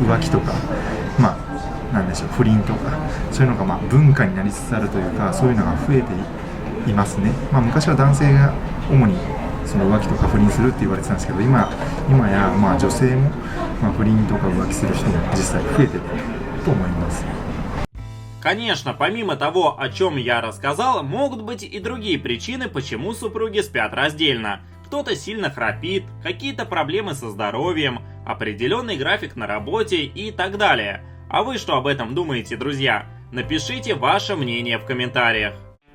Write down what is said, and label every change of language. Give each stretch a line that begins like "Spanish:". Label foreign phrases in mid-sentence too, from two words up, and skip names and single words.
Japanese: 浮気とか、なんでしょう、不倫とか、そういうのが文化になりつつあるというか、そういうのが増えていますね。昔は男性が主にその浮気とか不倫するって言われてたんですけど、今や女性も不倫とか浮気する人も実際増えてると思います。
Russian: Конечно, помимо того, о чем я рассказал, могут быть и другие причины, почему супруги спят раздельно. Кто-то сильно храпит, какие-то проблемы со здоровьем, определенный график на работе и так далее. А вы что об этом думаете, друзья? Напишите ваше мнение в комментариях.